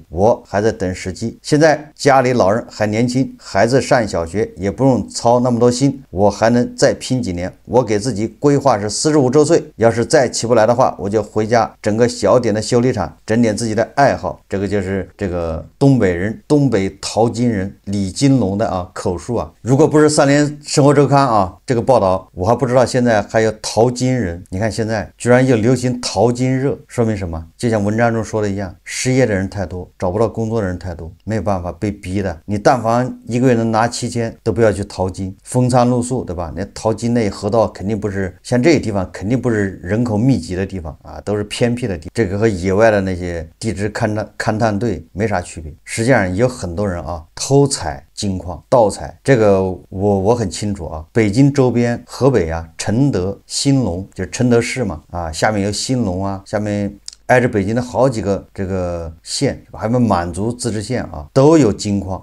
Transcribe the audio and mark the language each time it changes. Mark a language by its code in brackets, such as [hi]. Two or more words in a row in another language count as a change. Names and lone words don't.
[zh] 我還在等時機，現在家裡老人還年輕，孩子上小學也不用操那麼多心，我還能再拼幾年。我給自己規劃是45周歲，要是再起不來的話，我就回家整個小點的修理廠，整點自己的愛好。这個就是这個東北人，東北淘金人李金龍的口述啊。如果不是3聯生活週刊這個報道，我還不知道現在還有淘金人。你看現在居然又流行淘金熱，說明什麼？就像文章中說的一樣，失業的人太多，找不到工作的人太多，沒有辦法，被逼的。你但凡一個月能拿7000，都不要去淘金，風餐露宿，對吧？那淘金那河道肯定不是像這些地方，肯定不是人口密集的地方啊，都是偏僻的地方。這個和野外的那些地質勘探隊沒啥區別。實際上有很多人偷採金礦、盜採，這個我很清楚啊。北京周邊，河北承德、興隆，就是承德市嘛，下面有興隆下面挨着北京的好幾個這個縣，還有滿族自治縣啊，都有金礦。